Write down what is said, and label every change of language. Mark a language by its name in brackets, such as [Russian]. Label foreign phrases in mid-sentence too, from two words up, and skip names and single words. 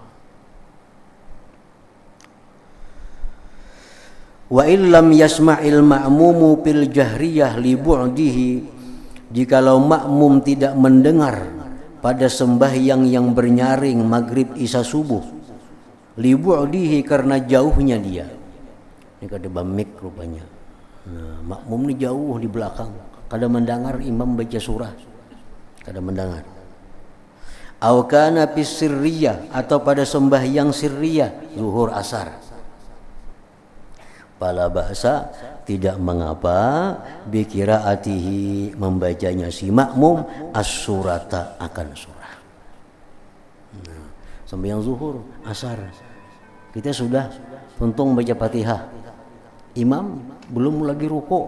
[Arabic] وإلا لم يسمع المأموم في الجهرية لبعده, [Malay] jikalau makmum tidak mendengar pada sembahyang yang bernyaring maghrib isya subuh, [Arabic] لبعده, [Malay] karena jauhnya dia. [Banjar] Ini kada bamik rupanya. Nah, makmum ini jauh di belakang, kada mendengar imam baca surah, kada mendengar. [Arabic] أو كان في سرية, [Malay] atau pada sembahyang sirriyah, zuhur asar. [Arabic] فلا بأس, [Malay] tidak mengapa, [Arabic] بقراءته, [Malay] membacanya si makmum as-surata, akan surah. [Banjar] Nah, sembahyang zuhur asar kita sudah tuntung baca Fatihah, imam belum lagi ruku'.